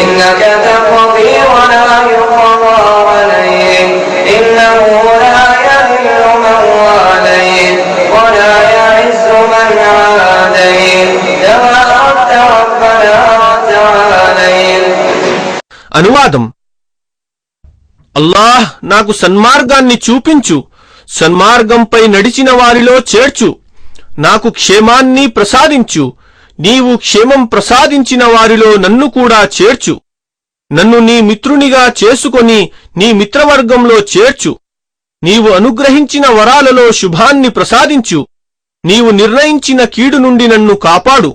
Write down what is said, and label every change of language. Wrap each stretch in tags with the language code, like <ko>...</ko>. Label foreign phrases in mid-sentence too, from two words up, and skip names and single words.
<ar>إنك تقضي ولا يقضى عليك إنه لا يذل من واليت ولا يعز من عاديت تباركت ربنا وتعاليت.</ar> <te>అనువాదం: అల్లాహ్ నాకు సన్మార్గాన్ని చూపించు, సన్మార్గంపై నడిచిన వారిలో చేర్చు, నాకు క్షేమాన్ని ప్రసాదించు, నీవు క్షేమం ప్రసాదించిన వారిలో నన్ను కూడా చేర్చు, నన్ను నీ మిత్రునిగా చేసుకొని నీ మిత్రవర్గంలో చేర్చు, నీవు అనుగ్రహించిన వరాలలో శుభాన్ని ప్రసాదించు, నీవు నిర్ణయించిన కీడు నుండి నన్ను కాపాడు.</te>